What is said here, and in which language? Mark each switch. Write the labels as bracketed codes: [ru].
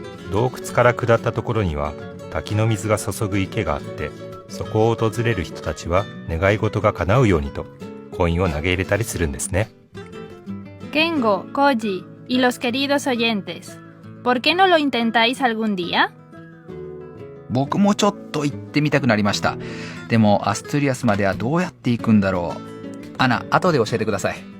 [ja] 洞窟から下ったところには滝の水が注ぐ池があって、そこを訪れる人たちは願い事が叶うようにとコインを投げ入れたりするんですね。 [es] Kengo, Koji y los queridos oyentes, ¿por qué no lo intentáis algún día? [ja] 僕もちょっと行ってみたくなりました。でもアストゥリアスまではどうやって行くんだろう。アナ、後で教えてください。